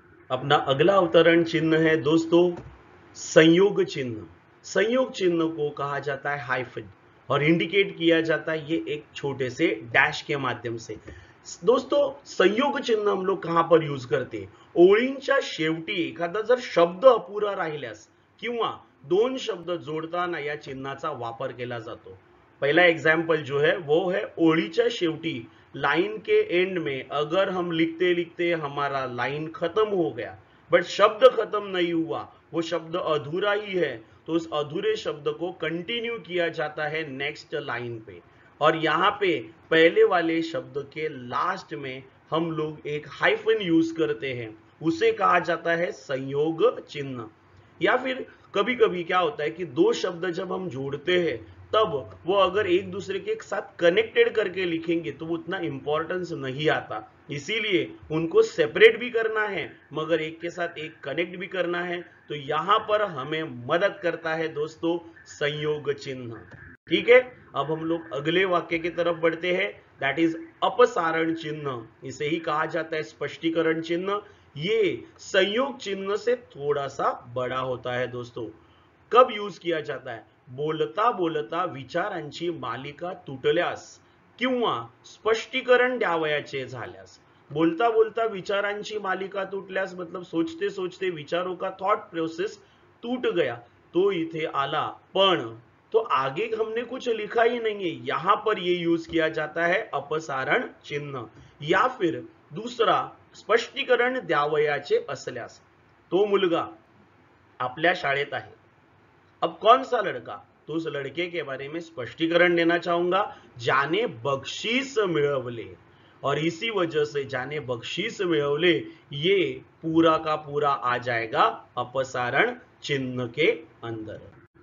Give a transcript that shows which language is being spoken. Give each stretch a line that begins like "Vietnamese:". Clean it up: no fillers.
Hindi: अपना अगला अवतरण चिन्ह है दोस्तों संयोग चिन्ह। संयोग चिन्ह को कहा जाता है हाइफन और इंडिकेट किया जाता है ये एक छोटे से डैश के माध्यम से। दोस्तों संयोग चिन्ह हम लोग कहां पर यूज करते?
Marathi: ओळींच्या शेवटी एखादा जर शब्द अपुरा राहिल्यास किंवा दोन शब्द जोडताना या चिन्हाचा वापर केला जातो।
Hindi: पहला एग्जाम्पल जो है वो है
Marathi: ओळीच्या शेवटी,
Hindi: लाइन के एंड में अगर हम लिखते लिखते हमारा लाइन खत्म हो गया बट शब्द खत्म नहीं हुआ, वो शब्द अधूरा ही है, तो उस अधूरे शब्द को कंटिन्यू किया जाता है नेक्स्ट लाइन पे, और यहाँ पे पहले वाले शब्द के लास्ट में हम लोग एक हाइफन यूज करते हैं, उसे कहा जाता है संयोग चिन्ह। या फिर कभी कभी क्या होता है कि दो शब्द जब हम जोड़ते हैं तब वो अगर एक दूसरे के साथ कनेक्टेड करके लिखेंगे तो वो उतना इंपॉर्टेंस नहीं आता, इसीलिए उनको सेपरेट भी करना है मगर एक के साथ एक कनेक्ट भी करना है, तो यहां पर हमें मदद करता है दोस्तों संयोग चिन्ह। ठीक है, अब हम लोग अगले वाक्य की तरफ बढ़ते हैं, दैट इज अपसारण चिन्ह। इसे ही कहा जाता है स्पष्टीकरण चिन्ह। ये संयोग चिन्ह से थोड़ा सा बड़ा होता है दोस्तों। कब यूज किया जाता है?
Marathi: बोलता बोलता विचारांची मालिका तुटल्यास किंवा स्पष्टीकरण द्यावयाचे झाल्यास। बोलता बोलता विचारांची मालिका तुटल्यास
Hindi: मतलब सोचते सोचते विचारों का थॉट प्रोसेस टूट गया, तो
Marathi: इथे आला पण
Hindi: तो आगे हमने कुछ लिखा ही नहीं है, यहां पर ये यूज किया जाता है अपसारण चिन्ह। या फिर दूसरा स्पष्टीकरण
Marathi: द्यावयाचे असल्यास, तो मुलगा आपल्या शाळेत आहे,
Hindi: अब कौन सा लड़का, तो उस लड़के के बारे में स्पष्टीकरण देना चाहूंगा
Marathi: जाने बख्शीस मिळवले,
Hindi: और इसी वजह से जाने बख्शीस मिळवले ये पूरा का पूरा आ जाएगा अपसारण चिन्ह के अंदर।